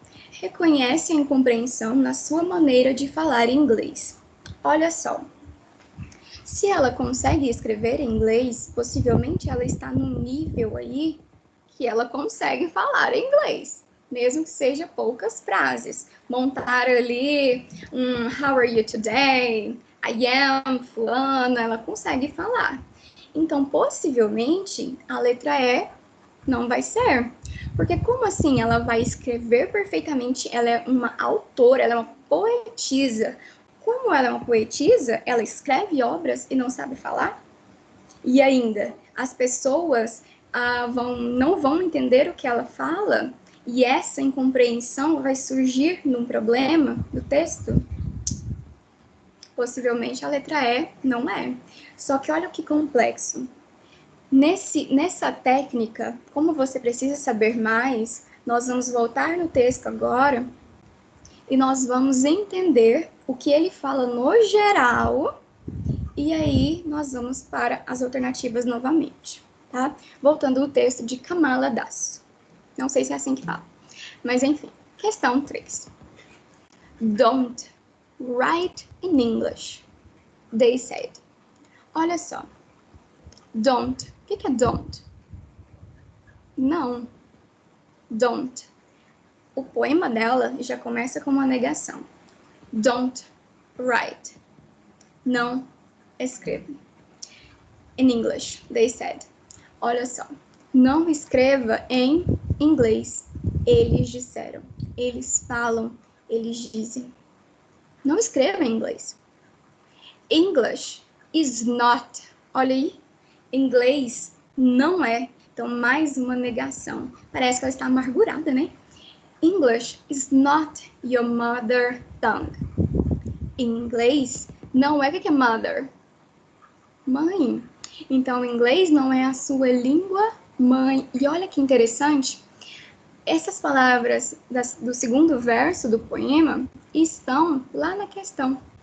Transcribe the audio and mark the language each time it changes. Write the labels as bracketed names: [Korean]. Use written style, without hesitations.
[Portuguese] Reconhece a incompreensão na sua maneira de falar inglês. Olha só. Se ela consegue escrever em inglês, possivelmente ela está num nível aí que ela consegue falar inglês, mesmo que seja poucas frases. Montar ali [English] how are you today? I am, [Portuguese] fulana, ela consegue falar. Então, possivelmente, a letra E não vai ser. Porque como assim ela vai escrever perfeitamente? Ela é uma autora, ela é uma poetisa. Como ela é uma poetisa, ela escreve obras e não sabe falar? E ainda, as pessoas não vão entender o que ela fala? E essa incompreensão vai surgir num problema do texto? Possivelmente a letra E não é. Só que olha que complexo. Nessa técnica, como você precisa saber mais, nós vamos voltar no texto agora e nós vamos entender o que ele fala no geral, e aí nós vamos para as alternativas novamente, tá? Voltando no texto de Kamala Das. Não sei se é assim que fala, mas enfim. Questão 3. [English] Don't write in English, they said. [Portuguese] Olha só. Don't. O que é don't? Não. don't. O poema dela já começa com uma negação. [English] Don't write. [Portuguese] Não escreva. [English] In English, they said. [Portuguese] Olha só. Não escreva em inglês. Eles disseram. Eles falam. Eles dizem. Não escreva em inglês. [English] English is not. [Portuguese] Olha aí. Inglês não é. Então, mais uma negação. Parece que ela está amargurada, né? [English] English is not your mother tongue. [Portuguese] Em inglês, não é o que é mother? Mãe. Então, inglês não é a sua língua mãe. E olha que interessante, essas palavras do segundo verso do poema estão lá na questão.